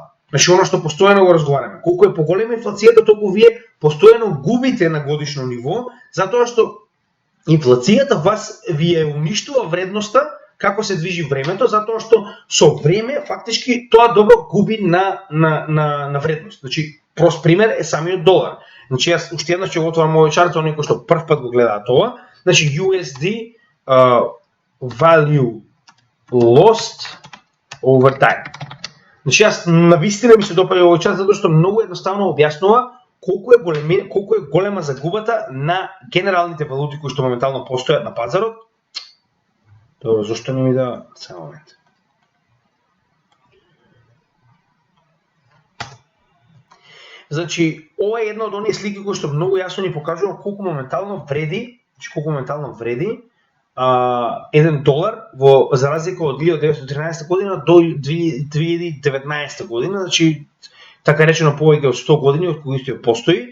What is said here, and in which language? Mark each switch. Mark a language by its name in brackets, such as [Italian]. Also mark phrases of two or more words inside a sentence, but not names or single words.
[Macedonian] Значи оно што постојано го разговараме, колку е поголема инфлацијата, толку вие постојано губите на годишно ниво, затоа што инфлацијата вас ви е уништува вредноста како се движи времето, затоа што со време фактички тоа добро губи на вредност. Значи, прост пример е самиот долар. Значи, јас уште еднаш ќе го отворам овој чарт за оние кои што прв пат го гледаат ова. Значи, [English] USD value lost over time. [Macedonian] Значи, јас навистина ми се допаѓа овој чарт затоа што многу едноставно објаснува колку е голема загубата на генералните валути кои што моментално постојат на пазарот. Добро, зашто не ми да... Само момент. Значи, ова е една од оние слики кои што многу јасно ни покажува колку моментално вреди, $1 за разлика од 1913 година до 2019 година, значи така речено повеќе од 100 години од кои што постои.